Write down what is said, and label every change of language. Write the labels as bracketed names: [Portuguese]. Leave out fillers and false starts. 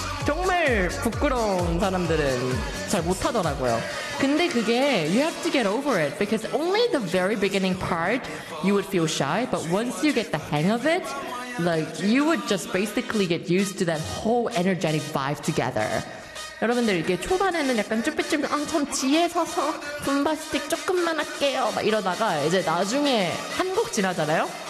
[Korean] 정말 부끄러운 사람들은 잘 못하더라고요. 근데 그게 [English] you have to get over it because only the very beginning part you would feel shy, but once you get the hang of it, like you would just basically get used to that whole energetic vibe together. [Korean] 여러분들 이게 초반에는 약간 쭈뼛쭈뼛 전 뒤에 서서 붐바스틱 조금만 할게요 막 이러다가 이제 나중에 한 곡 지나잖아요.